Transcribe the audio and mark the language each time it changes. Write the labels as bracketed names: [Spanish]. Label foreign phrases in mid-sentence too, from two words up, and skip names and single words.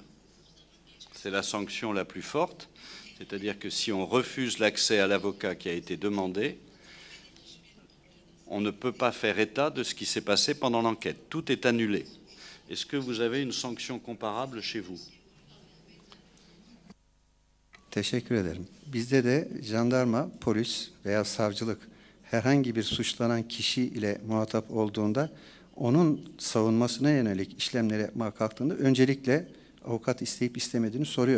[French] C'est la sanction la plus forte, c'est-à-dire que si on refuse l'accès à l'avocat qui a été demandé, on ne peut pas faire état de ce qui s'est passé pendant l'enquête. Tout est annulé. Est-ce que vous avez une sanction comparable chez vous? [Turkish] Teşekkür ederim. Bizde de jandarma, polis veya savcılık herhangi bir suçlanan kişi ile muhatap olduğunda onun savunmasına yönelik işlemleri yapmaya kalktığında öncelikle avukat isteyip istemediğini soruyor.